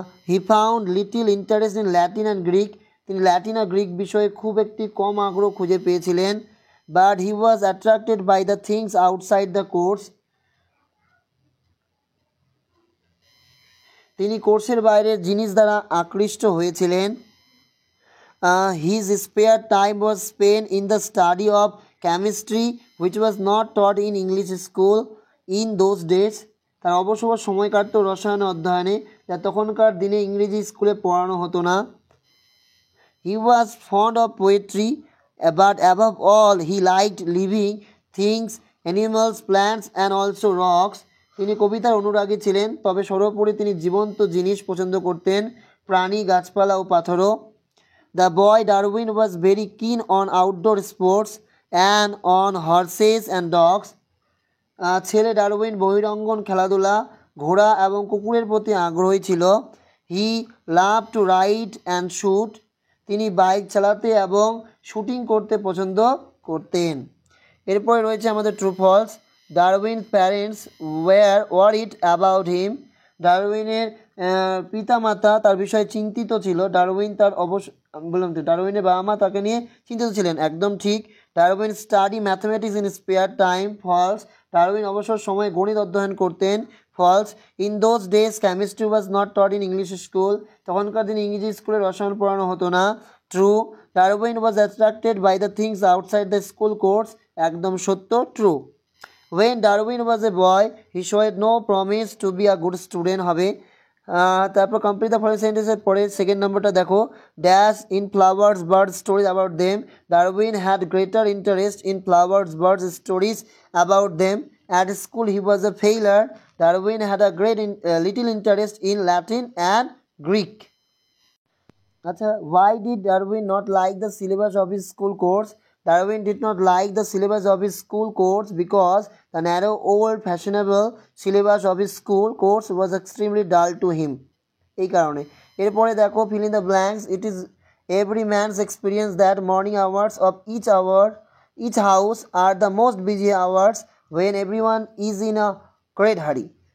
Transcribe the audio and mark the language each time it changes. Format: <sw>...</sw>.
<en>he found little interest in Latin and Greek,</en> <bn>তিনি Latin আর Greek বিষয়ে খুব একটি কম আগ্রহ খুঁজে পেয়েছিলেন।</bn> <en>but he was attracted by the things outside the course,</en> <bn>তিনি কোর্সের বাইরের জিনিস দ্বারা আকৃষ্ট হয়েছিলেন।</bn> <en>His spare time was spent in the study of chemistry, which was not taught in English school in those days.</en> <bn>তার অবসর সময় কাটত রসায়ন অধ্যয়নে, যা তখনকার দিনে ইংরেজি স্কুলে পড়ানো হতো না।</bn> <en>He was fond of poetry, but above all he liked living things, animals, plants and also rocks.</en> <bn>তিনি কবিতার অনুরাগী ছিলেন, তবে সর্বোপরি তিনি জীবন্ত জিনিস পছন্দ করতেন, প্রাণী, গাছপালা ও পাথরও।</bn> <en>The boy Darwin was very keen on outdoor sports and on horses and dogs.</en> <bn>ছেলে ডারউইন বহিরঙ্গন খেলাধুলা, ঘোড়া এবং কুকুরের প্রতি আগ্রহী ছিল।</bn> <en>He loved to ride and shoot.</en> <bn>তিনি বাইক চালাতে এবং শুটিং করতে পছন্দ করতেন। এরপরে রয়েছে আমাদের true false.</bn> <en>Darwin's parents were worried about him,</en> <bn>ডারউইনের পিতামাতা তার বিষয়ে চিন্তিত ছিল। ডারউইন তার বললাম তো ডারউইনের বাবা মা তাকে নিয়ে চিন্তিত ছিলেন, একদম ঠিক।</bn> <en>Darwin study mathematics in spare time,</en> <bn>false. Darwin অবসর সময়ে গণিত অধ্যয়ন করতেন, false.</bn> <en>in those days chemistry was not taught in English school,</en> <bn>তখনকার দিনে ইংরেজি স্কুলে রসায়ন পড়ানো হতো না,</bn> <en>True. Darwin was attracted by the things outside the school course,</en> <bn>একদম সত্য,</bn> <en>True. When Darwin was a boy, he showed no promise to be a good student হবে।</en> <bn>তারপর</bn> <en>Complete the following সেন্টেন্সের পরে second নম্বরটা দেখো, dash in flowers bird stories about them, Darwin had greater interest in flowers birds stories about them, at school he was a failure, Darwin had a great little interest in Latin and Greek. আচ্ছা, why did Darwin not like the syllabus of his school course? Darwin did not like the syllabus of his school course because the narrow, old, fashionable syllabus of his school course was extremely dull to him.</en> <bn>এই কারণে। এরপরে দেখো,</bn> <en>fill in the blanks. It is every man's experience that morning hours of each house are the most busy hours when everyone is in a great hurry.</en>